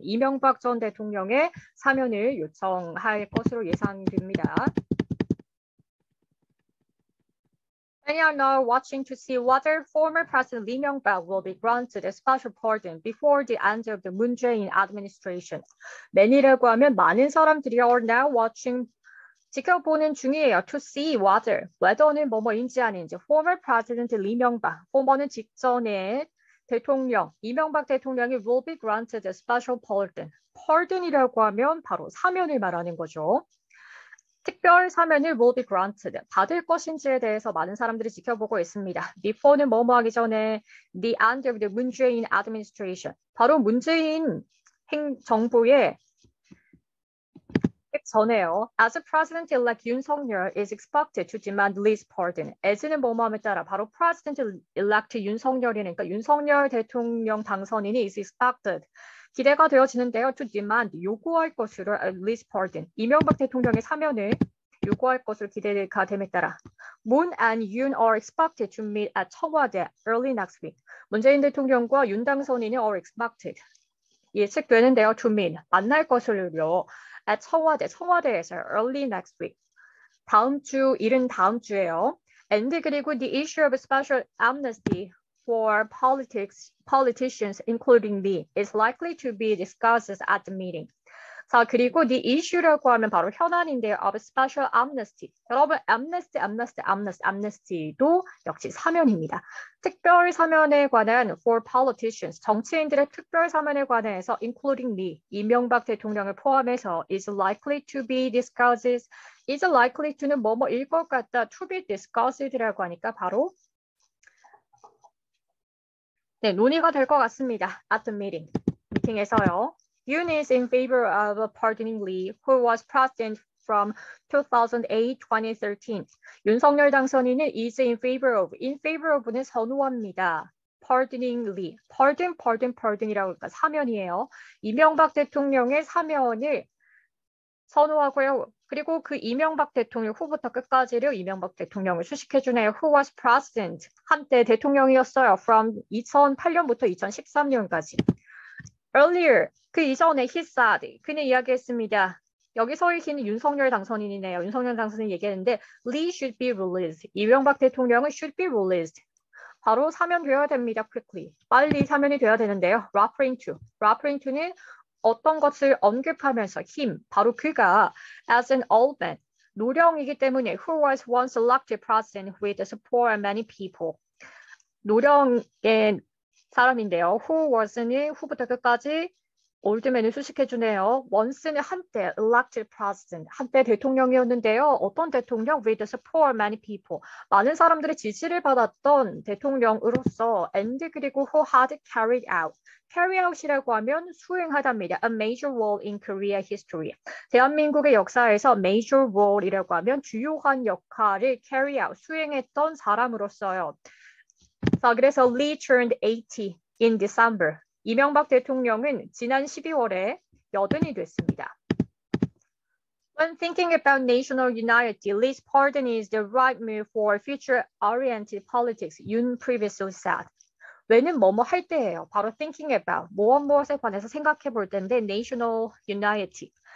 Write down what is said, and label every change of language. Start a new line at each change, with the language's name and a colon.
Korean: 이명박 전 대통령의 사면을 요청할 것으로 예상됩니다.
English: Many are now watching to see whether former President Lee Myung-bak will be granted a special pardon before the end of the Moon Jae-in administration.
Korean: Many라고 하면 많은 사람들이
English: are now watching
Korean: 지켜보는 중이에요.
English: To see whether는
Korean: 뭐뭐인지 아닌지.
English: Former President Lee Myung-bak. former는
Korean: 직전의 대통령 이명박 대통령이
English: will be granted a special pardon.
Korean: pardon이라고 하면 바로 사면을 말하는 거죠. 특별 사면을
English: will be granted.
Korean: 받을 것인지에 대해서 많은 사람들이 지켜보고 있습니다.
English: Before는
Korean: 뭐뭐 하기 전에
English: the end of the Moon Jae-in administration.
Korean: 바로 문재인 정부의 전에요.
English: As President-elect 윤석열 is expected to demand Lee's pardon.
Korean: as는 뭐뭐함에 따라 바로 President-elect 윤석열이니까 윤석열 대통령 당선인이
English: is expected.
Korean: 기대가 되어지는데요.
English: To demand,
Korean: 요구할 것으로
English: Lee's pardon.
Korean: 이명박 대통령의 사면을 요구할 것으로 기대가 됨에 따라
English: Moon and Yoon are expected to meet at 청와대 early next week.
Korean: 문재인 대통령과 윤 당선인이
English: are expected.
Korean: 예측되는데요.
English: To meet,
Korean: 만날 것으로요.
English: at 청와대에서 early next week.
Korean: 이른 다음 주에요.
English: And 그리고 the issue of a special amnesty for politicians, including me, is likely to be discussed at the meeting.
Korean: 자, 그리고 the issue라고 하면 바로 현안인데요.
English: of special amnesty.
Korean: 여러분, amnesty도 역시 사면입니다. 특별 사면에 관한
English: for politicians,
Korean: 정치인들의 특별 사면에 관해서
English: including me,
Korean: 이명박 대통령을 포함해서
English: is likely to be discussed.
Korean: is likely to는 뭐뭐일 것 같다.
English: to be discussed
Korean: 라고 하니까 바로 논의가 될 것 같습니다.
English: at the meeting.
Korean: 미팅에서요.
English: Yoon is in favor of pardoning Lee, who was president from 2008-2013.
Korean: 윤석열 당선인은 is in favor of는 선호합니다.
English: pardoning Lee.
Korean: pardon이라고 하니까 사면이에요. 이명박 대통령의 사면을 선호하고요. 그리고 그 이명박 대통령 후부터 끝까지를 이명박 대통령을 수식해주네요.
English: Who was president.
Korean: 한때 대통령이었어요. From 2008년부터 2013년까지. Earlier, 그 이전에
English: he said,
Korean: 그는 이야기했습니다. 여기서의 he는 윤석열 당선인이네요. 윤석열 당선인 얘기했는데
English: Lee should be released.
Korean: 이명박 대통령은
English: should be released.
Korean: 바로 사면되어야 됩니다.
English: quickly.
Korean: 빨리 사면이 되어야 되는데요.
English: referring to는
Korean: 어떤 것을 언급하면서
English: him,
Korean: 바로 그가
English: as an old man,
Korean: 노령이기 때문에
English: who was once elected president with the support of many people.
Korean: 노령의 사람인데요. who was는 후부터 끝까지 올드맨을 수식해주네요. once는 한때 elected president, 한때 대통령이었는데요. 어떤 대통령?
English: with the support of many people.
Korean: 많은 사람들의 지지를 받았던 대통령으로서 and 그리고
English: who had carry out
Korean: 이라고 하면 수행하답니다.
English: A major role in Korea history.
Korean: 대한민국의 역사에서 major role이라고 하면 주요한 역할을
English: carry out,
Korean: 수행했던 사람으로서요.
English: 자, 그래서 Lee turned 80 in December.
Korean: 이명박 대통령은 지난 12월에 80이 됐습니다.
English: When thinking about national unity, Lee's pardon is the right move for future-oriented politics, Yoon previously said.
Korean: 왜는 뭐뭐 할 때예요. 바로
English: thinking about,
Korean: 무엇에 관해서 생각해 볼 때인데
English: national unity.